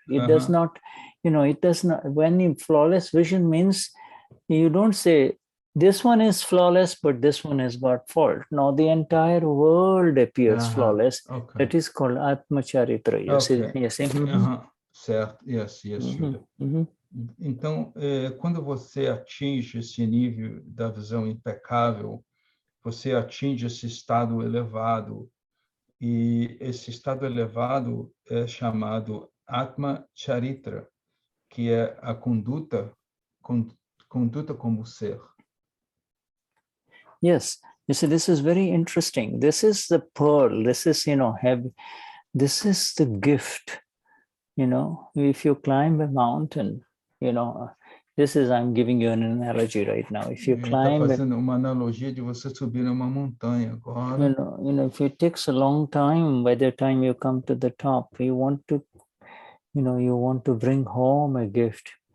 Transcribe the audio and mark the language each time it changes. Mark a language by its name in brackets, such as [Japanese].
[English] It does not, it does not, when in flawless vision means you don't say, this one is flawless, but this one has got fault. No, the entire world appears flawless. Okay. That is called Atma Charitra. Yes. [Portuguese] Certo. [English] Yes, Shuddha. [Portuguese] Então, quando você atinge esse nível da visão impecável, você atinge esse estado elevado. E esse estado elevado é chamado Atma Charitra, que é a conduta como ser. [English] Yes, you see, this is very interesting. This is the pearl. This is, this is the gift. If you climb a mountain, I'm giving you an analogy right now. If you climb, [Portuguese] fazendo uma analogia de você subir uma montanha agora. [English] If it takes a long time, by the time you come to the top, you want to bring home a gift.